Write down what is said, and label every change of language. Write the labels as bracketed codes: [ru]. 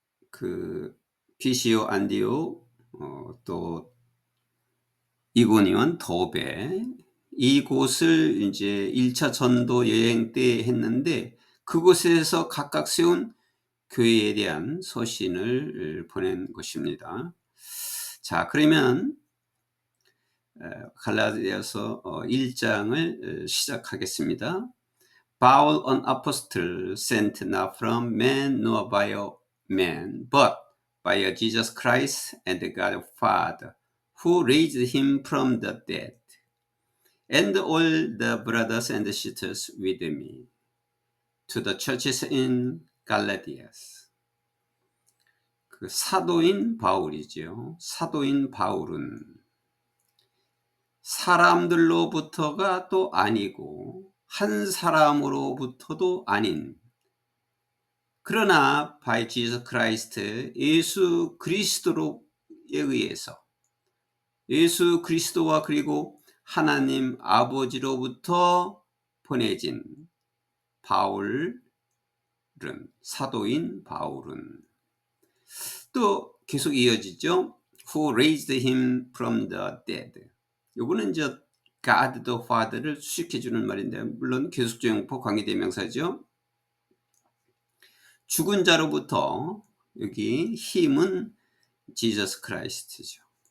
[ko] 그 피시오 안디옥 또 이고니온 더베 이곳을 이제 1차 전도 여행 때 했는데 그곳에서 각각 세운 교회에 대한 서신을 보낸 것입니다. 자, 그러면 갈라디아서 1장을 시작하겠습니다. [en] Paul, an apostle, sent not from man nor by man, but by Jesus Christ and the God Father, who raised him from the dead, and all the brothers and sisters with me, to the churches in Galatia. [ko] 그 사도인 바울이죠. 사도인 바울은 사람들로부터가 또 아니고 한 사람으로부터도 아닌 그러나 [en] by Jesus Christ [ko] 예수 그리스도에 의해서 예수 그리스도와 그리고 하나님 아버지로부터 보내진 바울은 사도인 바울은 또 계속 이어지죠. [en] Who raised him from the dead. [ko] 요거는 이제 [en] God the Father [ko] 를 수식해 주는 말인데 물론 계속적용법 관계대명사죠. 죽은 자로부터 여기 힘은 Jesus Christ죠.